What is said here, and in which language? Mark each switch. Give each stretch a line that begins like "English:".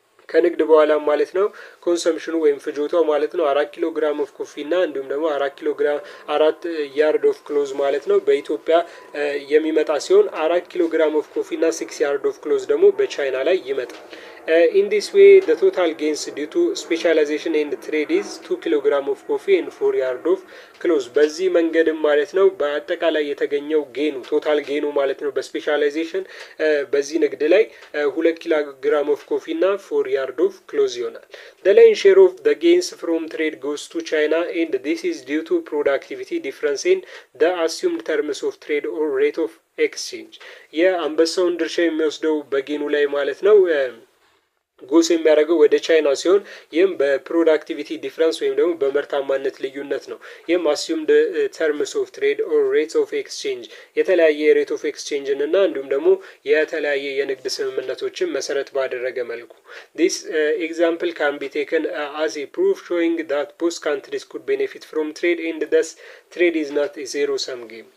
Amharic: ከንግድ በኋላ ማለት ነው ኮንሰምፕሽኑ ወይም ፍጆታው ማለት ነው 4 ኪሎ ግራም ኦፍ ኮፊ እና እንዲሁም ደግሞ 4 ያርድ ኦፍ ክሎዝ ማለት ነው በኢትዮጵያ የሚመጣ ሲሆን 4 ኪሎ ግራም ኦፍ ኮፊ እና 6 ያርድ ኦፍ ክሎዝ ደግሞ በቻይና ላይ ይመጣል።
English: in this way the total gains due to specialization and trade is 2 kilogram of coffee and 4 yard of clothes.
Amharic: በዚህ መንገድም ማለት ነው በአጠቃላይ የተገኘው ጌኑ ቶታል ጌኑ ማለት ነው በስፔሻላይዜሽን በዚህ ንግድ ላይ 2 ኪሎግራም ኦፍ ኮፊ እና 4
English: yard of clothes
Amharic: ይሆናል።
English: the lion's share of the gains from trade goes to China and this is due to productivity difference in the assumed terms of trade or rate of exchange.
Amharic: የአንበሳውን ድርሻ የሚወስደው በጌኑ ላይ ማለት ነው ጎስ የሚያደርገው ወደ ቻይና ሲሆን ይህም በፕሮዳክቲቪቲ ዲፍረንስ ወይም ደግሞ በምርታማነት ልዩነት ነው። ይህም
English: assumed terms of trade or rates of exchange
Amharic: የተለያየ ሬት ኦፍ ኤክስቼንጅን እና እንዲሁም ደግሞ የተለያየ የንግድ ስምምነቶችን መሰረት ባደረገ መልኩ
English: this example can be taken as a proof showing that both countries could benefit from trade and thus trade is not a zero sum game.